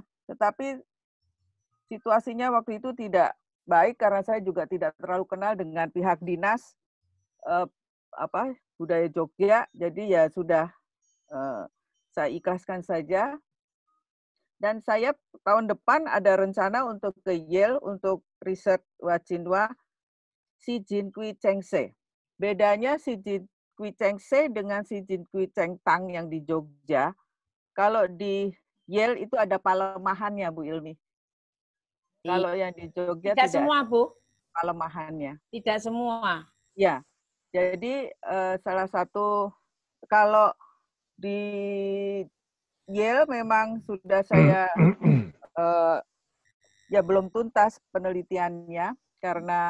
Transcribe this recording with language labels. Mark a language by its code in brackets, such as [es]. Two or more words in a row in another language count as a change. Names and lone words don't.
[id] Tetapi situasinya waktu itu tidak baik karena saya juga tidak terlalu kenal dengan pihak dinas budaya Jogja. Jadi ya sudah saya ikhlaskan saja. Dan saya tahun depan ada rencana untuk ke Yale untuk riset Wacinwa Si Jin Kui Cheng Se. Bedanya Si Jin Kui Cheng Se dengan Si Jin Kui Cheng Tang yang di Jogja. Kalau di Yale itu ada palemahannya, Bu Ilmi. Kalau yang di Jogja tidak semua, Bu. Palemahannya. Tidak semua. Ya. Jadi salah satu kalau di Yale memang sudah saya ya belum tuntas penelitiannya karena